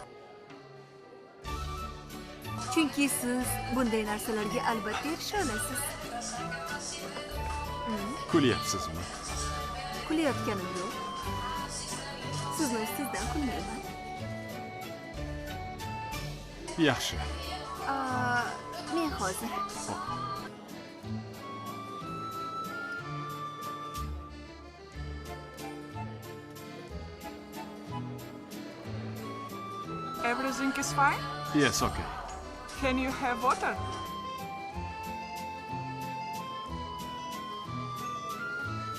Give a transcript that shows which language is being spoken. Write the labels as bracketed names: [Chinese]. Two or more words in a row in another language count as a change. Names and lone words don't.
[Uzbek] Chunki siz bunday narsalarga albatta erisha olasiz. Kulyapsizmi? Kulayotganim yo'q. Sizni ustingizdan kulmayman. Yaxshi. Men hozir. [English] Everything is fine? Yes, okay. Can you have water?